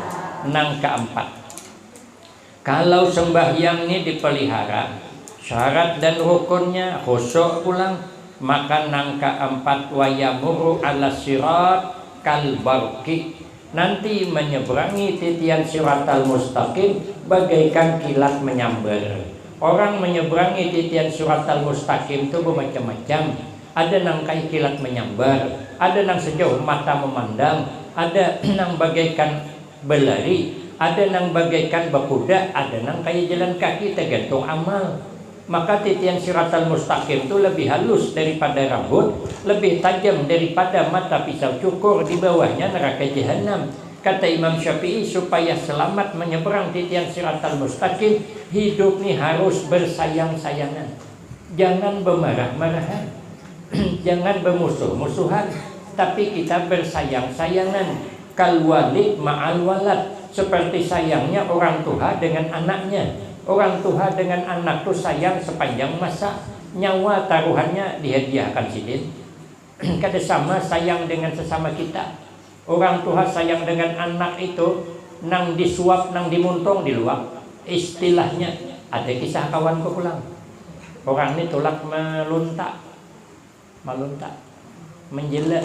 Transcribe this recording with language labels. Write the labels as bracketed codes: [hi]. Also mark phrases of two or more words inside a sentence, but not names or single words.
[bjn] Nang keempat, kalau sembahyang ini dipelihara, syarat dan rukunnya khusyuk pulang, maka nang keempat [ar] ويمر على الصراط كالبرق, [bjn] nanti menyeberangi titian siratal mustaqim bagaikan kilat menyambar. Orang menyeberangi titian siratal mustaqim itu bermacam-macam. Ada nang kayak kilat menyambar, ada nang sejauh mata memandang, ada nang bagaikan berlari, ada nang bagaikan berkuda, ada nang kayak jalan kaki, tergantung amal. Maka titian siratal mustaqim itu lebih halus daripada rambut, lebih tajam daripada mata pisau cukur, di bawahnya neraka jahanam. Kata Imam Syafi'i, supaya selamat menyeberang titian siratal mustaqim, hidup ini harus bersayang-sayangan, jangan bermarah-marahan, jangan bermusuh-musuhan, tapi kita bersayang-sayangan. [ar] كالوالد مع الولد, [bjn] seperti sayangnya orang tua dengan anaknya. Orang tua dengan anak tuh sayang sepanjang masa, nyawa taruhannya dihadiahkan sidin. Kada sama sayang dengan sesama kita. Orang tua sayang dengan anak itu nang disuap, nang dimuntong, diluap. Istilahnya, ada kisah kawanku pulang. Orang ini tolak meluntak, menjelek.